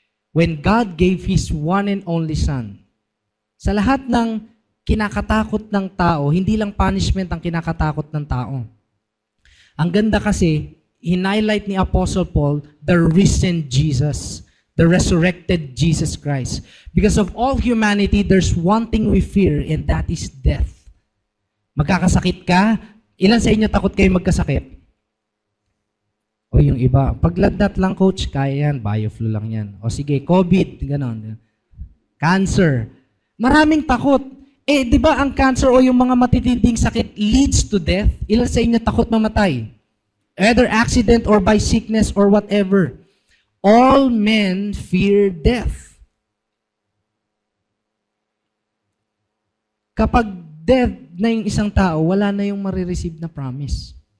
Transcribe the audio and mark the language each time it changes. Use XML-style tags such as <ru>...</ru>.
<en>When God gave His one and only Son,</en> <tl>sa lahat ng kinakatakot ng tao, hindi lang punishment ang kinakatakot ng tao. Ang ganda kasi, hinighlight ni Apostle Paul</tl> <en>the risen Jesus, the resurrected Jesus Christ. Because of all humanity, there's one thing we fear, and that is death.</en> <tl>Magkakasakit ka, ilan sa inyo takot kayo magkasakit? O yung iba, paglagnat lang coach, kaya yan, bioflu lang yan. O sige, COVID, gano'n. Cancer. Maraming takot. Eh, di ba ang cancer o yung mga matitinding sakit</tl> <en>leads to death?</en> <tl>Ilan sa inyo takot mamatay?</tl> <en>Either accident or by sickness or whatever. All men fear death.</en> <tl>Kapag death na yung isang tao, wala na yung marireceive na promise.</tl>